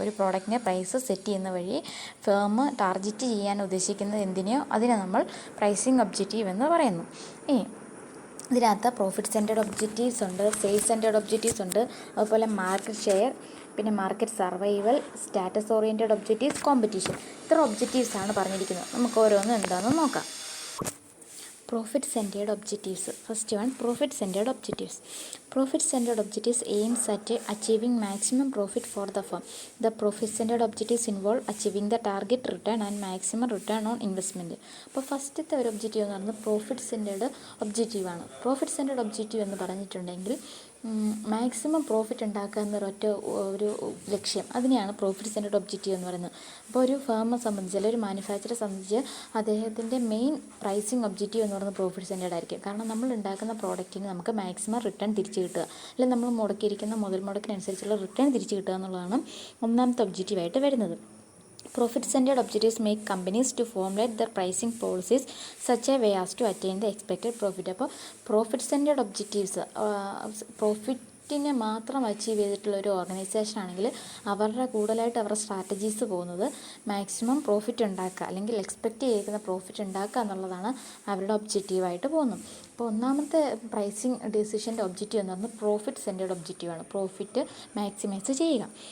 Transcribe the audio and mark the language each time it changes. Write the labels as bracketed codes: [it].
[ml] ഒരു പ്രോഡക്റ്റിനെ price set ചെയ്യുന്ന വഴി ഫേം ടാർഗറ്റ് ചെയ്യാൻ ഉദ്ദേശിക്കുന്നത് എന്തിനെയോ അതിനെ നമ്മൾ പ്രൈസിങ് ഒബ്ജക്റ്റീവ് എന്ന് പറയുന്നു. ഇതിനകത്ത് പ്രോഫിറ്റ് സെൻറ്റേഡ് ഒബ്ജക്റ്റീവ്സ് ഉണ്ട്, സെയിൽസ് സെൻറ്റേഡ് ഒബ്ജക്റ്റീവ്സ് ഉണ്ട്, അതുപോലെ മാർക്കറ്റ് ഷെയർ, പിന്നെ market survival, status oriented objectives, competition. ഇത്ര ഒബ്ജക്റ്റീവ്സാണ് പറഞ്ഞിരിക്കുന്നത്. നമുക്ക് ഓരോന്നും എന്താണെന്ന് നോക്കാം. Profit centered objectives. [en] First one, profit centered objectives. Profit centered objectives aims at achieving maximum profit for the firm. The profit centered objectives involve achieving the target return and maximum return on investment. [ml] അപ്പോൾ ഫസ്റ്റത്തെ ഒരു objective എന്ന് പറയുന്നത് profit centered objective ആണ്. Profit centered objective എന്ന് പറഞ്ഞിട്ടുണ്ടെങ്കിൽ maximum profit ഉണ്ടാക്കുക എന്നൊരൊറ്റ ഒരു ലക്ഷ്യം, അതിനെയാണ് പ്രോഫിറ്റ് സെൻറ്റർഡ് ഒബ്ജക്റ്റീവ് എന്ന് പറയുന്നത്. അപ്പോൾ ഒരു ഫേമിനെ സംബന്ധിച്ച് അല്ലെങ്കിൽ ഒരു മാനുഫാക്ചറെ സംബന്ധിച്ച് അദ്ദേഹത്തിൻ്റെ മെയിൻ പ്രൈസിങ് ഒബ്ജക്റ്റീവ് എന്ന് പറയുന്നത് പ്രോഫിറ്റ് സെൻറ്റർഡ് ആയിരിക്കും. കാരണം നമ്മൾ ഉണ്ടാക്കുന്ന പ്രോഡക്റ്റിന് നമുക്ക് മാക്സിമം റിട്ടേൺ തിരിച്ച് കിട്ടുക, അല്ലെങ്കിൽ നമ്മൾ മുടക്കിയിരിക്കുന്ന മുതൽ മുടക്കിനനുസരിച്ചുള്ള റിട്ടേൺ തിരിച്ച് കിട്ടുക എന്നുള്ളതാണ് ഒന്നാമത്തെ ഒബ്ജക്റ്റീവായിട്ട് വരുന്നത്. [en] Profit centered objectives make companies to formulate their pricing policies such a way as to attain the expected profit. [ml] അപ്പോൾ പ്രോഫിറ്റ് സെൻറ്റേഡ് ഒബ്ജക്റ്റീവ്സ് പ്രോഫിറ്റിനെ മാത്രം അച്ചീവ് ചെയ്തിട്ടുള്ള ഒരു ഓർഗനൈസേഷൻ ആണെങ്കിൽ അവരുടെ കൂടുതലായിട്ട് അവരുടെ സ്ട്രാറ്റജീസ് പോകുന്നത് മാക്സിമം പ്രോഫിറ്റ് ഉണ്ടാക്കുക അല്ലെങ്കിൽ എക്സ്പെക്റ്റ് ചെയ്യുന്ന പ്രോഫിറ്റ് ഉണ്ടാക്കുക എന്നുള്ളതാണ് അവരുടെ ഒബ്ജക്റ്റീവായിട്ട് പോകുന്നത്. അപ്പോൾ ഒന്നാമത്തെ പ്രൈസിങ് ഡിസിഷൻ്റെ ഒബ്ജക്റ്റീവ് എന്ന് പറയുന്നത് പ്രോഫിറ്റ് സെൻറ്റേഡ് ഒബ്ജക്റ്റീവാണ്, പ്രോഫിറ്റ് മാക്സിമൈസ് ചെയ്യുക.